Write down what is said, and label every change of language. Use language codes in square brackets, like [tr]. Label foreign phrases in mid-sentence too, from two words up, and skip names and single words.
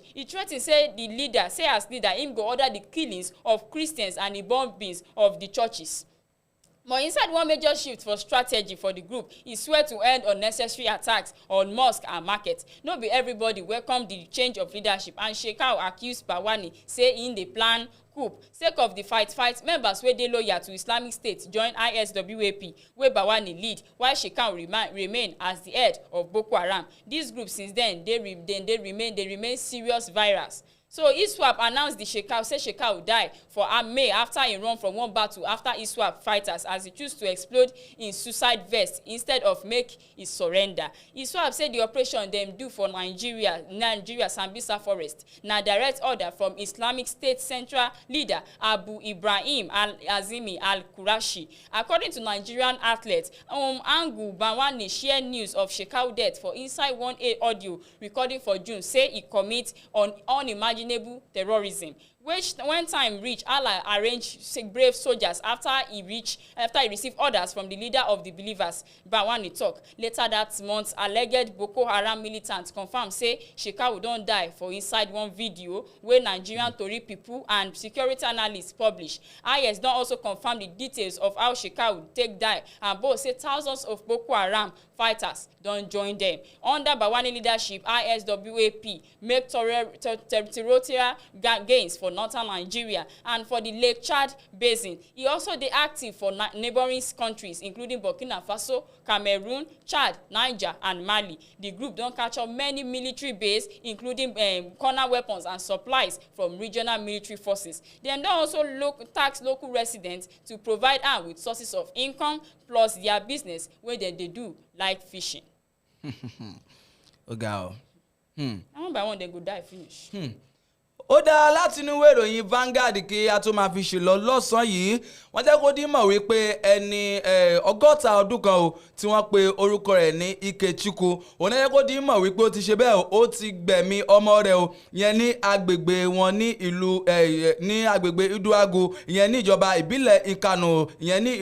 [pcm] He threaten say the leader, him go order the killings of Christians and the bombings of the churches. But inside one major shift for strategy for the group, e swear to end unnecessary attacks on mosque and market. No be everybody welcome the change of leadership, and Shekau accuse Bawani say im dey plan coup. Sake of the fight, members wey dey loyal to Islamic State join ISWAP wey Bawani lead, while Shekau remain as the head of Boko Haram. This group since then they remain serious virus. So ISWAP announced the Shekau, say Shekau die for May after he run from one battle after ISWAP fighters as he choose to explode in suicide vest instead of make his surrender. ISWAP say the operation dem do for Nigeria Sambisa forest na direct order from Islamic State Central leader Abu Ibrahim Al-Azimi Al-Qurashi. According to Nigerian outlet, Angu Bawani share news of Shekau death for inside one audio recording for June, say he commit on unimaginable terrorism, which when time reach, Allah arrange brave soldiers after he received orders from the leader of the believers, Bawani talk. Later that month, alleged Boko Haram militants confirm say Shekau don die for inside one video wey Nigerian Tori people and security analysts publish. IS don also confirm the details of how Shekau take die, and both say thousands of Boko Haram fighters don join them. Under Bawani leadership, ISWAP make territorial gains for northern Nigeria and for the Lake Chad basin. He also dey active for neighboring countries including Burkina Faso, Cameroon, Chad, Niger and Mali. The group don capture many military bases including corner weapons and supplies from regional military forces. Dem don also tax local residents to provide am with sources of income plus their business wey dem dey do like fishing. Oga o. One by one dem go die finish. [yo] Ó dá láti inú ìwé ìròyìn Vanguard kí a tó máa fi ṣe lọ lọ́sàn-án yìí wọ́n jẹ́ kó dín mọ̀ wípé ẹni 60 ọdún kan o tí wọ́n pe orúkọ rẹ̀ ní Ikechukwu òun jẹ́ kó dín mọ̀ wípé ó ti ṣe bẹ́ẹ̀ ó ti gbẹ̀mí ọmọ rẹ̀ o ìyẹn ní agbègbè wọn ní ìlú ní agbègbè Iduagu ìyẹn ní ìjọba ìbílẹ̀ Ikano ìyẹn ní